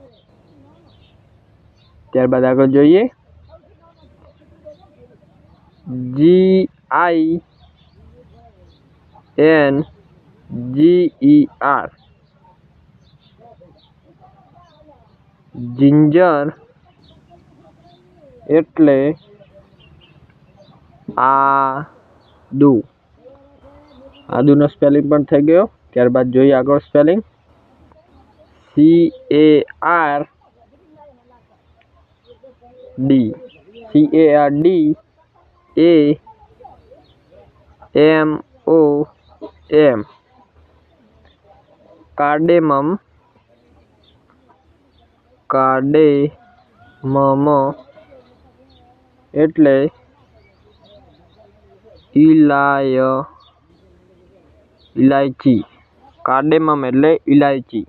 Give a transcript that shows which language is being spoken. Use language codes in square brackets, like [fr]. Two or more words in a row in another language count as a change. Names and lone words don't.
[gu] ત્યારબાદ આગળ જોઈએ [en] GINGER ginger [gu] એટલે આદુ। આદુનો स्पेलिंग પણ થઈ ગયો। ત્યારબાદ જોઈએ આગળ [en] spelling CARDAMOM cardamom cardamom [gu] एटले इलायची कार्डेमम एटले इलायची।